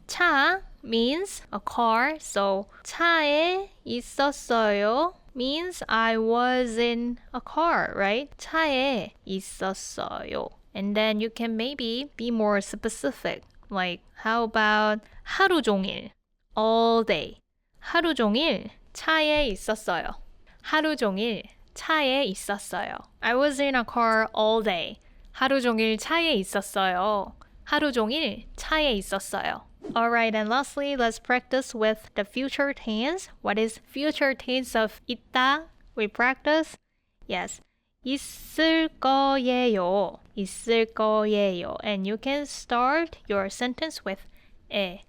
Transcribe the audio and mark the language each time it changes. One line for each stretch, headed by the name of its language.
English: 차 means a car, so
Korean: 차에 있었어요
English: means I was in a car, right?
Korean: 차에 있었어요.
English: And then you can maybe be more specific. Like, how about
Korean: 하루 종일,
English: all day.
Korean: 하루 종일 차에 있었어요. 하루 종일 차에 있었어요.
English: I was in a car all day.
Korean: 하루 종일 차에 있었어요. 하루 종일 차에 있었어요.
English: Alright, and lastly, let's practice with the future tense. What is future tense of 있다? We practice. Yes.
Korean: 있을 거예요. 있을 거예요.
English: And you can start your sentence with 에.